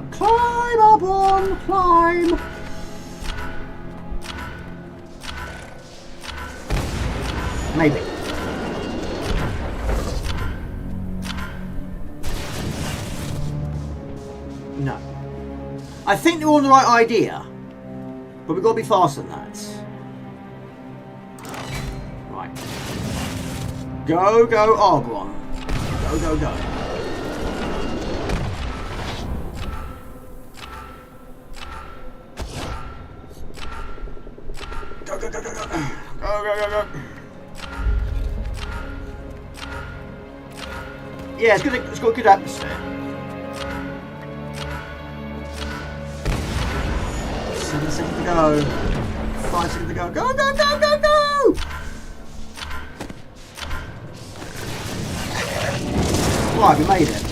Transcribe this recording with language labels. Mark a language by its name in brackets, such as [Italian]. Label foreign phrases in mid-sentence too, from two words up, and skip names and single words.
[English] Climb up on, climb! Maybe. No. I think they're on the right idea, but we've got to be faster than that. Right. Go, go, Arbron. Go, go, go. Go, go, go, go, go. Go, go, go, go. Yeah, it's got a good atmosphere. 7 seconds to go. 5 seconds to go. Go, go, go, go, go! Right, we made it.